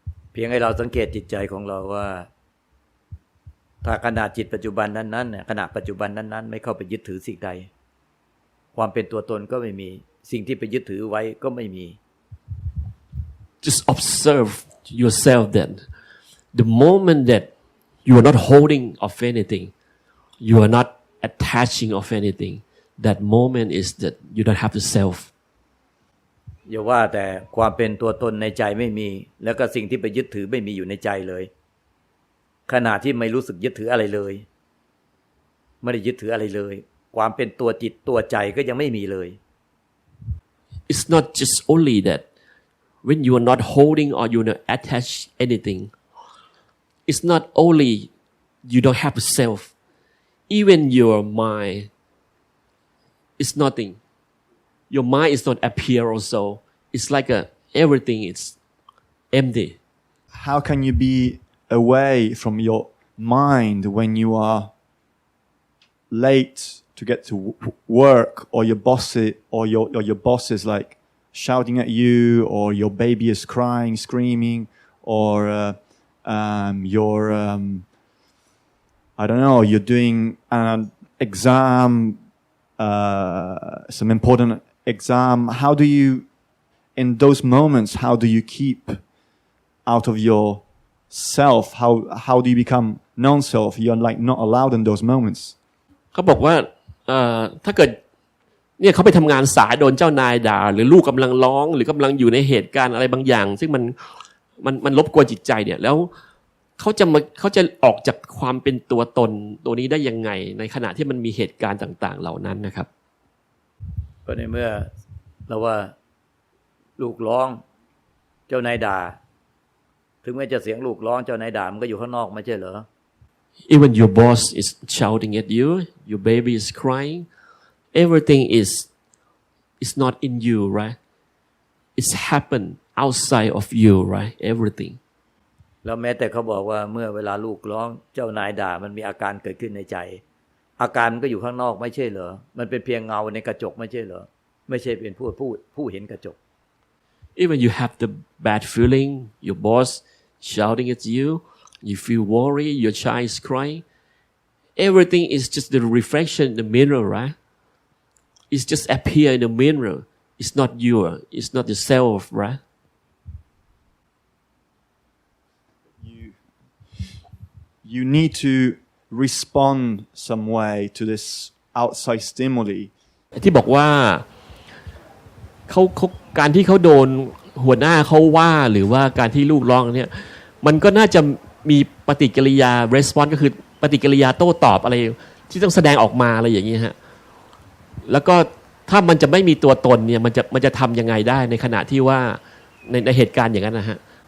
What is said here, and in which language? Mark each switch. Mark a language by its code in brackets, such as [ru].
[th] เพียงให้เราสังเกตจิตใจของเราว่าถ้าขณะจิตปัจจุบันนั้นๆขณะปัจจุบันนั้นๆไม่เข้าไปยึดถือสิ่งใดความเป็นตัวตนก็ไม่มีสิ่งที่ไปยึดถือไว้ก็ไม่มี [en] Just observe yourself then. The moment that you are not holding of anything, you are not attaching of anything, that moment is that you don't have the self. อย่าว่าแต่ความเป็นตัวตนในใจไม่มีแล้วก็สิ่งที่ไปยึดถือไม่มีอยู่ในใจเลยขณะที่ไม่รู้สึกยึดถืออะไรเลยไม่ได้ยึดถืออะไรเลยความเป็นตัวจิตตัวใจก็ยังไม่มีเลย It's not just only that when you are not holding or you not attach anything, it's not only you don't have a self, even your mind is nothing. Your mind is not appear also. It's like everything is empty. How can you be away from your mind when you are late to get to work or your boss is like shouting at you or your baby is crying, screaming or I don't know, you're doing an exam, some important exam. How do you, in those moments, how do you keep out of your self? How do you become non-self? You're like not allowed in those moments. [th] เขาบอกว่าถ้าเกิดเนี่ยเขาไปทำงานสายโดนเจ้านายด่าหรือลูกกำลังร้องหรือกำลังอยู่ในเหตุการณ์อะไรบางอย่าง ซึ่งมันรบกวนจิตใจเนี่ยแล้วเขาจะออกจากความเป็นตัวตนตัวนี้ได้ยังไงในขณะที่มันมีเหตุการณ์ต่างๆเหล่านั้นนะครับ ก็ในเมื่อเราว่าลูกร้องเจ้านายด่าถึงแม้จะเสียงลูกร้องเจ้านายด่ามันก็อยู่ข้างนอกไม่ใช่เหรอ [en] Even your boss is shouting at you, your baby is crying, everything is not in you, right? It's happened outside of you, right? Everything. [th] แล้วแม้แต่เขาบอกว่าเมื่อเวลาลูกร้องเจ้านายด่ามันมีอาการเกิดขึ้นในใจอาการมันก็อยู่ข้างนอกไม่ใช่เหรอมันเป็นเพียงเงาในกระจกไม่ใช่เหรอไม่ใช่เป็นผู้เห็นกระจก [en] Even you have the bad feeling, your boss shouting at you, you feel worried, your child is crying. Everything is just the reflection in the mirror, right? It's just appear in the mirror. It's not you. It's not yourself, right? You need to respond some way to this outside stimuli. [th] ที่บอกว่าเขาการที่เขาโดนหัวหน้าเขาว่าหรือว่าการที่ลูกร้องเนี่ยมันก็น่าจะมีปฏิกิริยา response ก็คือปฏิกิริยาโต้ตอบอะไรที่ต้องแสดงออกมาอะไรอย่างนี้ฮะแล้วก็ถ้ามันจะไม่มีตัวตนเนี่ยมันจะทำยังไงได้ในขณะที่ว่าในเหตุการณ์อย่างนั้นนะฮะ